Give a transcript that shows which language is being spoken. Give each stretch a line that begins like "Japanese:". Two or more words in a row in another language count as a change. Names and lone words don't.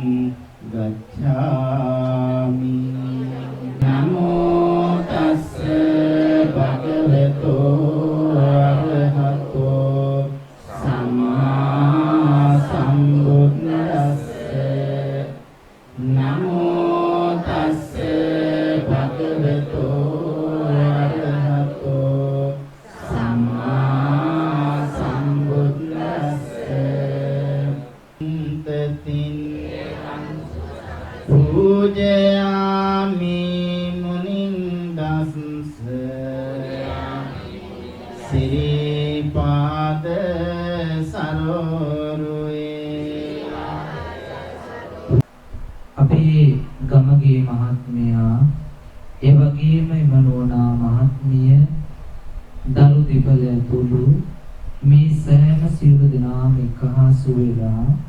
Pali: ගච්ඡාමි නමෝ තස්ස භගවතු අරහතෝ සම්මා සම්බුද්දස්ස නමෝ තස්ස භගවතු අරහතෝ සම්මා සම්බුද්දස්ස තතින් පූජයාමි මුනින්දස්ස සිරිපාද සරෝරුවේ
Sinhala: අපේ ගමගේ මහත්මයා ඒ වගේම මනෝනා මහත්මිය දරු දෙපළ ඇතුළු මේ සෑම සියලු දෙනාම එකහසු වෙලා